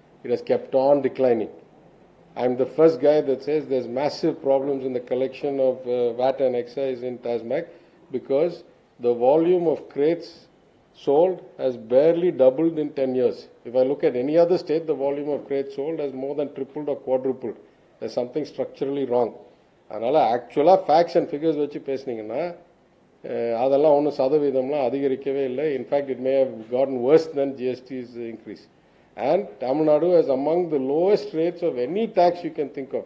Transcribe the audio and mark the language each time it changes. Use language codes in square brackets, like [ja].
[en] It has kept on declining. I'm the first guy that says there's massive problems in the collection of VAT and excise in TASMAC because the volume of crates sold has barely doubled in 10 years. If I look at any other state, the volume of crates sold has more than tripled or quadrupled. There's something structurally wrong. [ta] அதனால் ஆக்சுவலாக [en] facts and figures [ta] வச்சு பேசுனீங்கன்னா அதெல்லாம் ஒன்றும் சதவீதம்லாம் அதிகரிக்கவே இல்லை. [en] In fact it may have gotten worse then GSTs increase. And Tamil Nadu is among the lowest rates of any tax you can think of.